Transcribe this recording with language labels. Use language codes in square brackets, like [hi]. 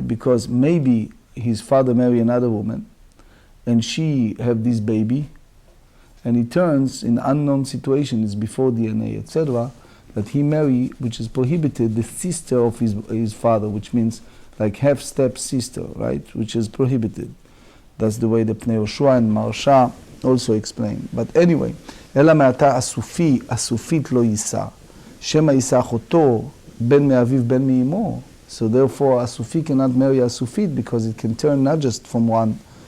[en] Because maybe his father married another woman, and she have this baby, and he turns in unknown situations before DNA, etc., that he marry, which is prohibited, the sister of his father, which means like half-step sister, right, which is prohibited. That's the way the Pnei Yoshua and Marsha also explain. But anyway, [he] אלא מעתה אסופי, אסופית לא יישא. שמא יישא אחותו, בין מאביו בין מאמו. [en] So therefore, asufi cannot marry asufit because it can turn not just from one.